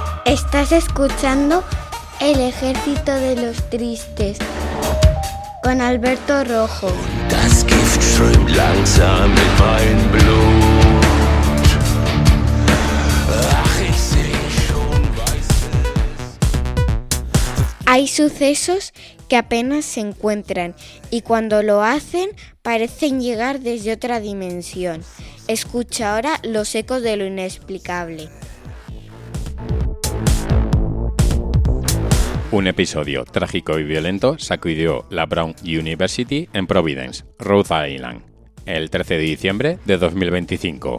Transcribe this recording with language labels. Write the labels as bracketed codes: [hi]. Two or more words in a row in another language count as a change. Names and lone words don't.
[es] Estás escuchando El Ejército de los Tristes con Alberto Rojo. [de] Das Gift strömt langsam mit meinem Blut. Ach, ich seh schon weißes. [es] Hay sucesos que apenas se encuentran y cuando lo hacen parecen llegar desde otra dimensión. Escucha ahora los ecos de lo inexplicable. Un episodio trágico y violento sacudió la Brown University en Providence, Rhode Island, el 13 de diciembre de 2025.